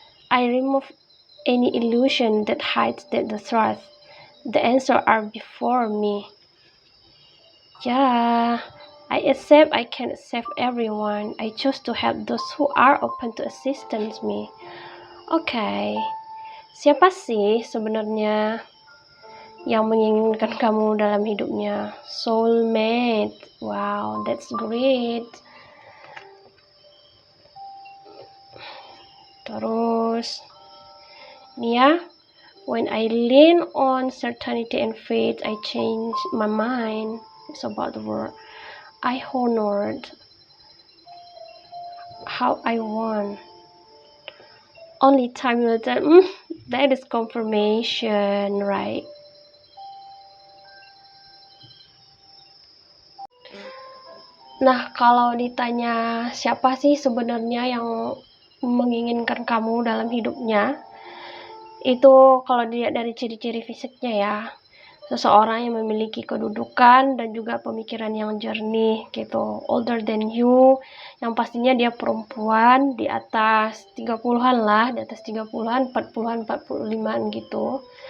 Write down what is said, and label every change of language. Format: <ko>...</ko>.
<en>I remove any illusion that hides the truth. The answers are before me. Yeah, I accept I can't save everyone. I choose to help those who are open to assistance me. Okay.</en> <id>Siapa sih sebenarnya yang menginginkan kamu dalam hidupnya?</id> <en>Soulmate. Wow, that's great.</en> <id>Terus ini ya,</id> <en>when I lean on certainty and faith, I change my mind. It's about the world. I honored how I want. Only time will tell. That is confirmation, right?</en> <id>Nah, kalau ditanya siapa sih sebenarnya yang menginginkan kamu dalam hidupnya, itu kalau dilihat dari ciri-ciri fisiknya ya, seseorang yang memiliki kedudukan dan juga pemikiran yang jernih gitu,</id> <en>older than you,</en> <id>yang pastinya dia perempuan di atas 30-an lah, di atas 30-an, 40-an, 45-an gitu.</id>